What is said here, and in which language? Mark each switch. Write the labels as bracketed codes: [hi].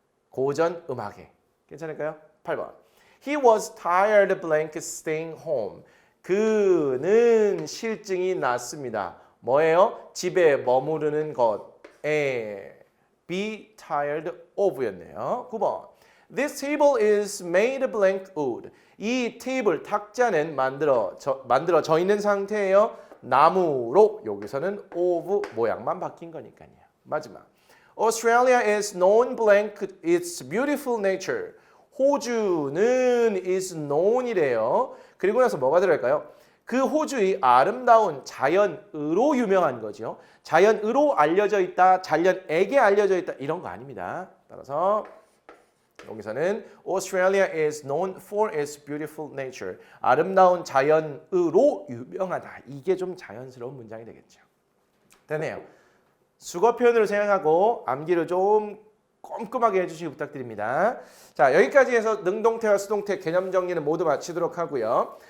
[ko] 고전 음악에. 괜찮을까요? 8번. [en] He was tired blank staying home. [ko] 그는 실증이 났습니다. 뭐예요? 집에 머무르는 것에 be tired of였네요. 9번. [en] This table is made blank wood. [ko] 이 테이블 탁자는 만들어져 있는 상태예요. 나무로 여기서는 of 모양만 바뀐 거니까요. 마지막. [en] Australia is known blank its beautiful nature. [ko] 호주는 is known이래요. 그리고 나서 뭐가 들어갈까요? 그 호주의 아름다운 자연으로 유명한 거죠. 자연으로 알려져 있다, 자연에게 알려져 있다 이런 거 아닙니다. 따라서 여기서는 [en] Australia is known for its beautiful nature. [ko] 아름다운 자연으로 유명하다. 이게 좀 자연스러운 문장이 되겠죠. 되네요. 수거 표현으로 생각하고 암기를 좀 꼼꼼하게 해주시기 부탁드립니다. 자, 여기까지 해서 능동태와 수동태 개념 정리는 모두 마치도록 하고요.